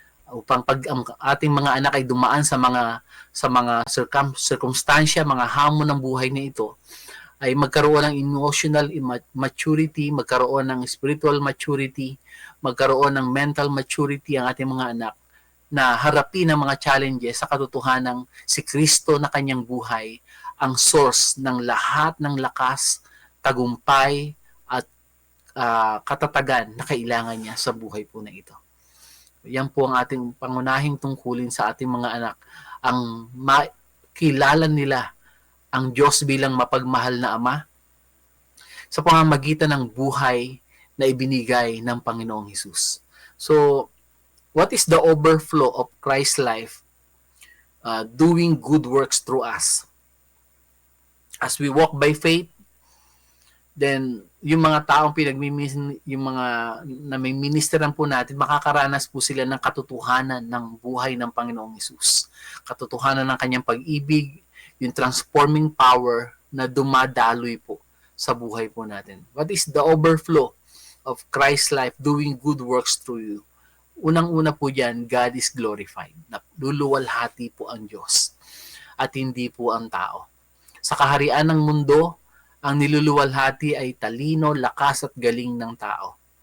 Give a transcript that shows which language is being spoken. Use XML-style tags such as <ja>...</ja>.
<tl>Upang pag ang ating mga anak ay dumaan sa mga circumstansya, mga hamon ng buhay na ito, ay magkaroon ng emotional maturity, magkaroon ng spiritual maturity, magkaroon ng mental maturity ang ating mga anak na harapin ang mga challenges sa katotohanan ng si Kristo na kanyang buhay, ang source ng lahat ng lakas, tagumpay, at katatagan na kailangan niya sa buhay po na ito. Yan po ang ating pangunahing tungkulin sa ating mga anak, ang makilala nila ang Diyos bilang mapagmahal na Ama sa pamamagitan ng buhay na ibinigay ng Panginoong Hesus.</tl> <en>So, what is the overflow of Christ's life doing good works through us? As we walk by faith,</en> <tl>then yung mga taong yung mga na may ministeran po natin, makakaranas po sila ng katotohanan ng buhay ng Panginoong Hesus. Katotohanan ng kanyang pag-ibig, yung transforming power na dumadaloy po sa buhay po natin.</tl> <en>What is the overflow of Christ's life doing good works through you?</en> <tl>Unang-una po dyan,</tl> <en>God is glorified.</en> <tl>Luluwalhati po ang Diyos at hindi po ang tao. Sa kaharian ng mundo, ang niluluwalhati ay talino, lakas at galing ng tao.</tl>